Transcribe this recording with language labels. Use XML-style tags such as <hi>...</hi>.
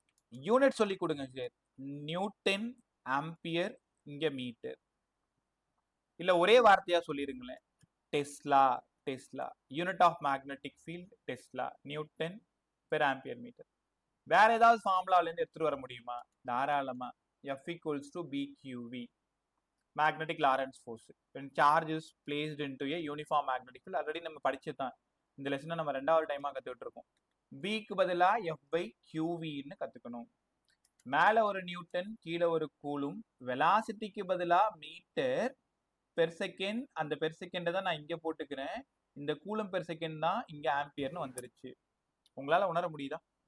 <ta>Unit சொல்லி கொடுங்க sir. Newton, ampere, இங்க மீட்டர். இல்ல ஒரே வார்த்தையா சொல்லிருங்களேன். Tesla. Tesla. Unit of magnetic field Tesla. Newton per ampere metre. வேற ஏதாவது ஃபார்முலால இருந்து எடுத்துட்டு வர முடியுமா? தாராளமா.</ta> <en>F equals to BQV. Magnetic Lorentz force. When charge is placed into a uniform magnetic field.</en> <ta>Already நம்ம படிச்சுதான். இந்த லெசனை நம்ம 2வது டைமா கத்துக்கிட்டு இருக்கோம். B க்கு பதிலா F by QV ன்னு கத்துக்கணும். மேல ஒரு நியூட்டன், கீழே ஒரு கூலும். வெலாசிட்டிக்கு பதிலா மீட்டர் பெர் செகண்ட். அந்த பெர் செகண்ட் தான் நான் இங்க போட்டுக்கிறேன். இந்த கூலும் பெர் செகண்ட் தான் இங்க ஆம்பியர்னு வந்துருச்சு. உங்களால உணர முடியுதா?</ta>